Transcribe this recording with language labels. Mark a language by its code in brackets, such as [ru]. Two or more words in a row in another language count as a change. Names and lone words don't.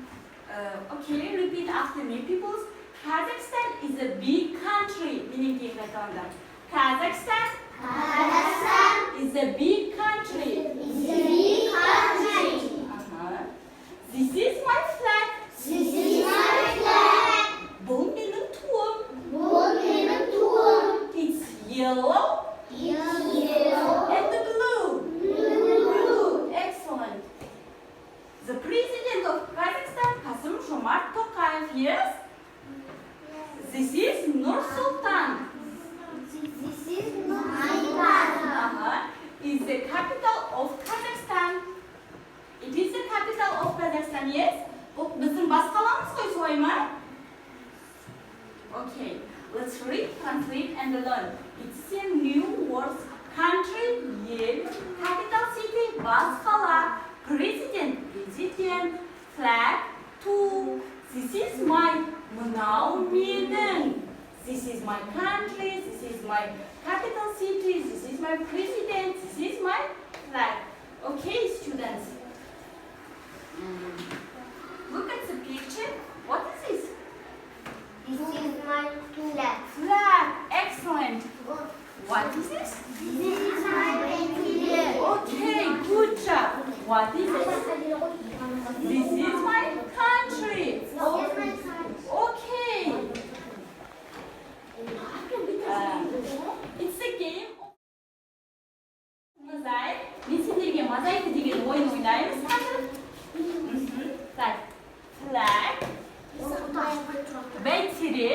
[en] Okay, repeat after me, pupils. Kazakhstan is a big country. Meaning Kazakhstan is a big country. This is my flag. [kk] Бұл менің туым. [en] It's yellow and blue. Excellent. The president of Kazakhstan, Kassym-Jomart Tokayev, yes? This is Nur-Sultan. Is the capital of Kazakhstan. It is the capital of Kazakhstan, yes? [kk] Бұл біздің бас қаламыз ғой, солай ма? [en] Okay, let's read, translate, and learn. It's a new words. Country, ел, capital city, [kk] бас қала, [en] president, flag, two. This is my, [kk] мынау менің. [en] This is my country, this is my capital city, this is my president, this is my flag. Okay, students. Look at the picture. What is this? This is my flag. Flag. Excellent. What is this? This is my blanket. Okay, good job. What is this? This is my country. Okay. It's a game. Mosaic. [kk] Мен сендерге мозаика деген ойын ойнаймыз қазір. Так. Flag. Бәйтерек.